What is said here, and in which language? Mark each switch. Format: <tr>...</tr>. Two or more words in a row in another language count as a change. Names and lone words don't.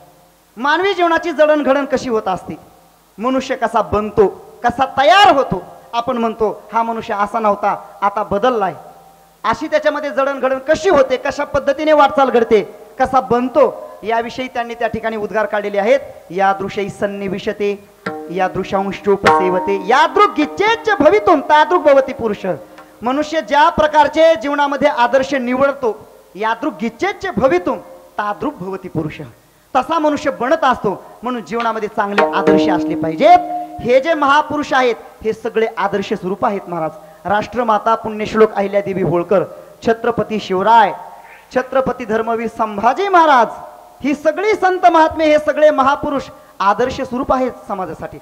<mr>मानवी जीवनाची जडणघडण कशी होत असते, मनुष्य कसा बनतो, कसा तयार होतो. आपण म्हणतो हा मनुष्य असा नव्हता, आता बदललाय. अशी त्याच्यामध्ये जडणघडण कशी होते, कशा पद्धतीने वाटचाल घडते, कसा बनतो, याविषयी त्यांनी त्या ठिकाणी उद्गार काढलेले आहेत.</mr> <sa>यादृशै सन्निविशते यादृशांशोपसेवते यादृगिच्चेच भवितुम तादृग भवति पुरुष.</sa> <mr>मनुष्य ज्या प्रकारचे जीवनामध्ये आदर्श निवडतो,</mr> <sa>यादृगिच्चेच भवितुम तादृग भवति पुरुष,</sa> <mr>तसा मनुष्य बनत असतो. म्हणून जीवनामध्ये चांगले आदर्श असले पाहिजेत. हे जे महापुरुष आहेत हे सगळे आदर्श स्वरूप आहेत महाराज. राष्ट्रमाता पुण्यश्लोक अहिल्यादेवी होळकर, छत्रपती शिवराय, छत्रपती धर्मवीर संभाजी महाराज, ही सगळी संत महात्मे, हे सगळे महापुरुष आदर्श स्वरूप आहेत समाजासाठी.</mr>